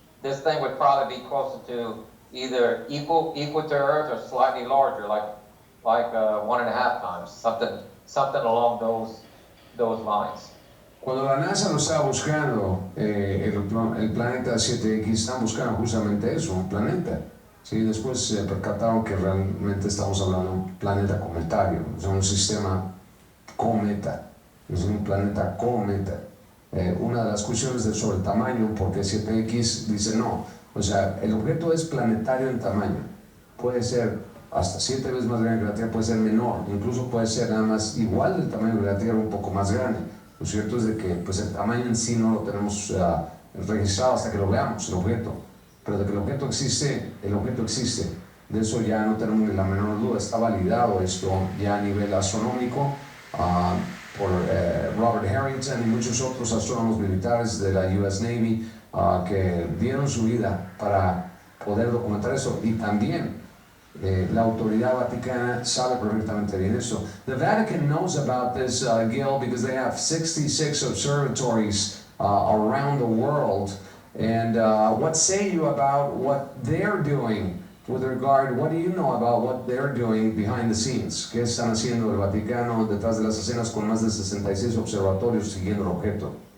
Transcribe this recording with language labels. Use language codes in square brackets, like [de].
[en] This thing would probably be closer to either equal to Earth or slightly larger, like 1.5 times, something along those lines. [es] Cuando la NASA lo estaba buscando, el planeta 7X, están buscando justamente eso, un planeta. ¿Sí? Después se percataron que realmente estamos hablando de un planeta cometario, o sea, un sistema cometa, es un planeta cometa. Una de las cuestiones sobre el tamaño, porque 7X dice no, o sea, el objeto es planetario en tamaño, puede ser hasta 7 veces más grande que la Tierra, puede ser menor, incluso puede ser nada más igual del tamaño de la Tierra, un poco más grande. Lo cierto es de que pues, el tamaño en sí no lo tenemos registrado hasta que lo veamos, el objeto. Pero de que el objeto existe, el objeto existe. De eso ya no tenemos ni la menor duda. Está validado esto ya a nivel astronómico por Robert Harrington y muchos otros astrónomos militares de la US Navy que dieron su vida para poder documentar eso. Y también la autoridad vaticana sabe perfectamente bien eso. [en] The Vatican knows about this, Gil, because they have 66 observatories around the world. And what say you about what they're doing with regard, what do you know about what they're doing behind the scenes? [es] ¿Qué están haciendo el Vaticano detrás de las escenas con más de 66 observatorios siguiendo el objeto?